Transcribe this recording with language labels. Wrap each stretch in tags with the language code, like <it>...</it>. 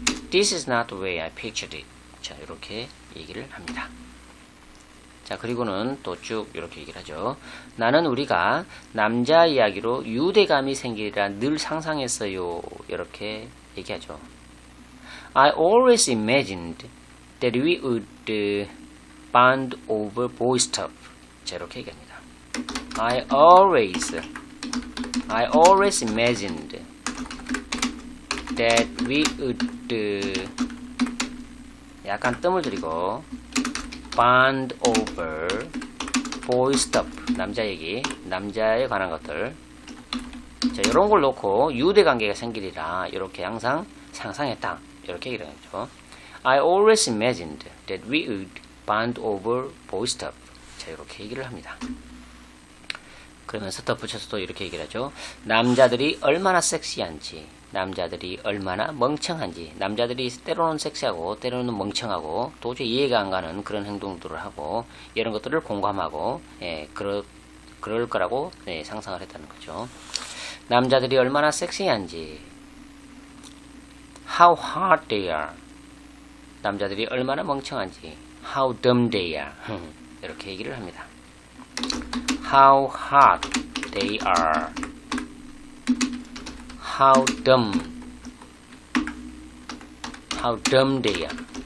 <en>This is not the way I pictured it.</en> <ko>자, 이렇게 얘기를 합니다. 자, 그리고는 또 쭉 이렇게 얘기를 하죠. 나는 우리가 남자 이야기로 유대감이 생기리라 늘 상상했어요. 이렇게 얘기하죠.</ko> <en>I always imagined that we would bond over boy stuff.</en> <ko>자, 이렇게 얘기합니다.</ko> <en>I always imagined that we would</en> <ko>약간 뜸을 들이고</ko> <en>bond over boy stuff</en> <ko>남자 얘기 남자에 관한 것들 자 이런 걸 놓고 유대 관계가 생기리라 이렇게 항상 상상했다 이렇게 얘기를 하죠.</ko> <en>I always imagined that we would bond over boy stuff</en> <ko>자 이렇게 얘기를 합니다. 그러면서 덧붙여서 또 이렇게 얘기를 하죠. 남자들이 얼마나 섹시한지 남자들이 얼마나 멍청한지 남자들이 때로는 섹시하고 때로는 멍청하고 도저히 이해가 안 가는 그런 행동들을 하고 이런 것들을 공감하고 그럴 거라고 상상을 했다는 거죠. 남자들이 얼마나 섹시한지</ko> <en>How hot they are</en> <ko>남자들이 얼마나 멍청한지</ko> <en>How dumb they are</en> <ko>이렇게 얘기를 합니다.</ko> <en>How hot they are How dumb they are.</en>